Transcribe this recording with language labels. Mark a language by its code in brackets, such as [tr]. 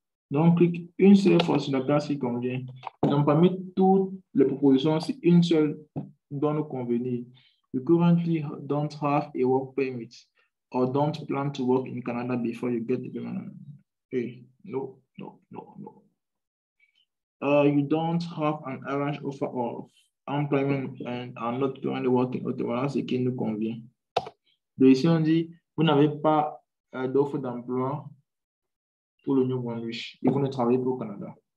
[fr] Donc, clique une seule fois sur la classe qui convient. Donc, parmi toutes les propositions, c'est une seule dont nous convenir. [en] You currently don't have a work permit or don't plan to work in Canada before you get the permanent. Hey, no. You don't have an arranged offer of employment and are not currently working. [fr] Okay, voilà ce qui nous convient. Donc, ici, on dit, vous n'avez pas d'offre d'emploi pour le New Brunswick et vous ne travaillez pas au Canada.